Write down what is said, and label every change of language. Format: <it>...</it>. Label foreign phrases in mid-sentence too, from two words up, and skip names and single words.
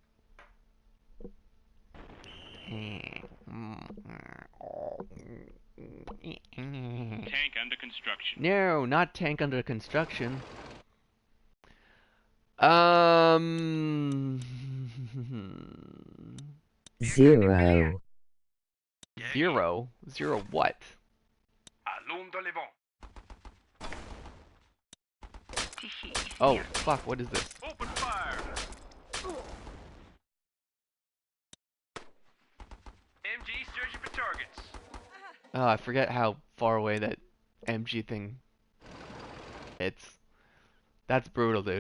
<en>Tank under construction. No, not tank under construction. Zero. Zero? Zero what?</en> <fr>Allons de l'avant.</fr> <ru>Тихий и</ru> <en>Oh,</en> <ru>смертный.</ru> <en>fuck, what is this? Open fire. MG searching for targets. Oh, I forget how far away that MG thing hits. That's brutal, dude.</en>